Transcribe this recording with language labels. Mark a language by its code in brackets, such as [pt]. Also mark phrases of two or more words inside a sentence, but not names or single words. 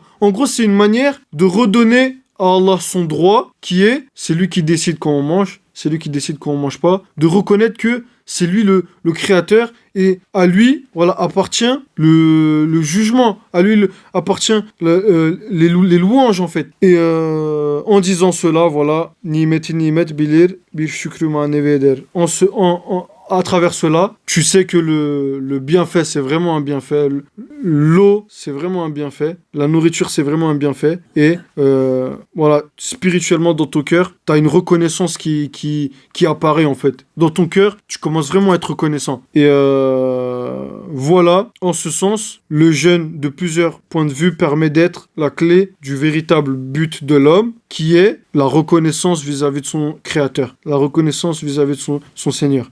[fr] En gros, c'est une manière de redonner à Allah son droit, c'est lui qui décide quand on mange, c'est lui qui décide quand on mange pas, de reconnaître que c'est lui le Créateur et à lui appartient le jugement, à lui appartient les louanges en fait. Et en disant cela, [tr] nimet bilir bir şükrü maneveder. [fr] À travers cela, tu sais que le bienfait, c'est vraiment un bienfait. L'eau, c'est vraiment un bienfait. La nourriture, c'est vraiment un bienfait. Et spirituellement, dans ton cœur, tu as une reconnaissance qui apparaît en fait. Dans ton cœur, tu commences vraiment à être reconnaissant. Et en ce sens, le jeûne, de plusieurs points de vue, permet d'être la clé du véritable but de l'homme, qui est la reconnaissance vis-à-vis de son Créateur, la reconnaissance vis-à-vis de son Seigneur.